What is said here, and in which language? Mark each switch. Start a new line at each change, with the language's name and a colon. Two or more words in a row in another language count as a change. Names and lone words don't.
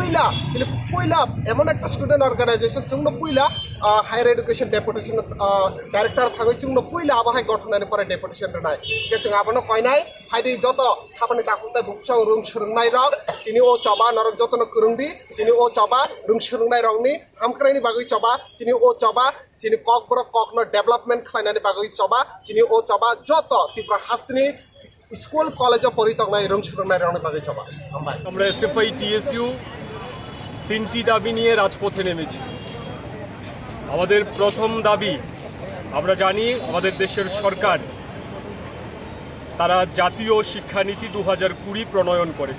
Kok Borok: पुइला एमन एक
English: student organisation
Kok Borok: जोंनो पुइला
English: higher education deputation director
Kok Borok: थागै जोंनो पुइला आबहाय गठनानि परे डेपुटेशन रनाय के जों आबनो कयनाय फाइदि जत खामानि दाखुंताय बुकसाव रुं सुरुंनाय रग सिनि ओ चबा नरक जतन कुरुंदि सिनि ओ चबा रुं सुरुंनाय रंनि हामक्रायनि बागै चबा सिनि ओ चबा सिनि ककबरक ककनो डेभलपमेंट खालायनानि बागै चबा सिनि ओ चबा जत त्रिपुरा हास्तिनि
English: school college
Kok Borok: परितंनाय रुं सुरुंनाय रंनि बागै चबा
Bangla: আমরা এসএফআই টিএসইউ তিনটি দাবি নিয়ে রাজপথে নেমেছি। আমাদের প্রথম দাবি, আমরা জানি আমাদের দেশের সরকার তারা জাতীয় শিক্ষানীতি 2020 প্রণয়ন করেছে।